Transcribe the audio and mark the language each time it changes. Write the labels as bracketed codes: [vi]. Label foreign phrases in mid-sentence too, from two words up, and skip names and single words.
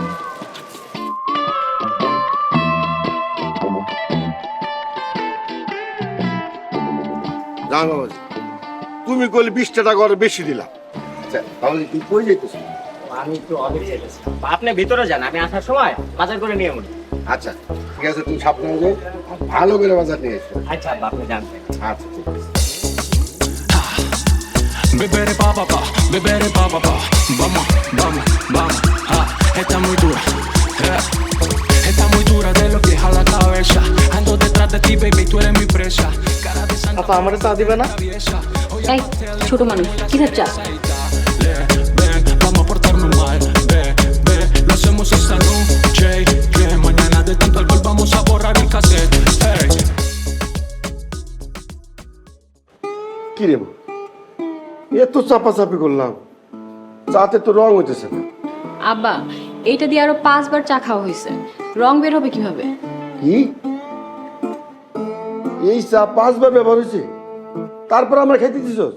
[bn] জান বাবাজি, তুমি কইলে 20 টাকা করে বেশি দিলা। আচ্ছা তাহলে তুই কই যাইতেছ? আমি একটু অনেক চাইতেছি। আপনি ভিতরে যান, আমি আসার সময় বাজার করে নিয়ে আসবো। আচ্ছা ঠিক আছে, তুমি সাবধানে যাও, ভালো করে বাজার নিয়ে এসো। আচ্ছা আব্বা আপনি যান। আচ্ছা ঠিক আছে। Bebere pa pa pa, bebere pa pa pa. [es] Vamos, vamos, vamos. Ah, está muy dura. Está muy dura de lo que jala la cabeza. Ando detrás de ti, baby, tú eres mi presa. Cara de santa. [bn] আপা আমারে চা দিবে না? এই ছোট মানুষ কিসের চা? [es] Ven, vamos a portarnos mal. Ve, ve, lo hacemos esta noche. Que mañana de tanto alcohol vamos a borrar el cassette. Hey. [bn] কি রে, এত চাপাচাপি করলাম, চাতে তো রং হইতেছে না। আব্বা এইটা দিয়ে আরো 5 বার চা খাওয়া হয়েছে, রং বের হবে কিভাবে? কি এই চা 5 বার ব্যবহার হয়েছে, তারপর আমরা খেতে দিছস?